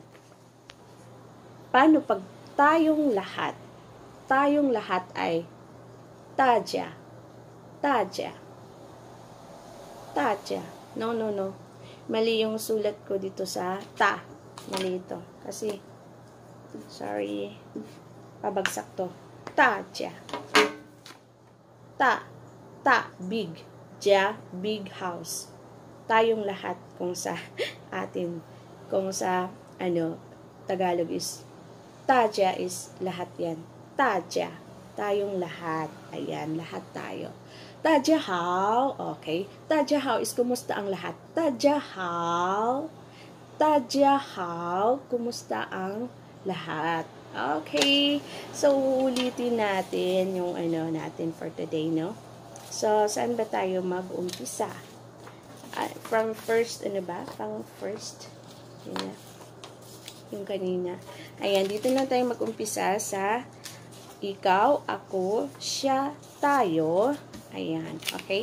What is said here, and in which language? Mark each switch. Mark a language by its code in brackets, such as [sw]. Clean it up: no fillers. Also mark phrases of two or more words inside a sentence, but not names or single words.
[tl] Paano pag tayong lahat ay taja. No. Mali yung sulat ko dito sa ta. Mali ito. Kasi sorry. Pabagsak to. Taja. Big. [en] Ja, big house. [tl] Tayong lahat kung sa atin. Kung sa Tagalog is taja is lahat yan. Taja. tayong lahat. Ayan, lahat tayo. [zh] 大家好. [tl] Okay. [zh] 大家好 [tl] is kumusta ang lahat. [zh] 大家好. 大家好. [tl] Kumusta ang lahat. Okay. So, ulitin natin yung ano natin [en] for today, [tl] no? So, saan ba tayo mag-umpisa? [en] From first, [tl] ano ba? Pang first. Yun na. Yung kanina. Ayan, dito na tayo mag-umpisa sa ikaw, ako, siya, tayo. Ayan, okay?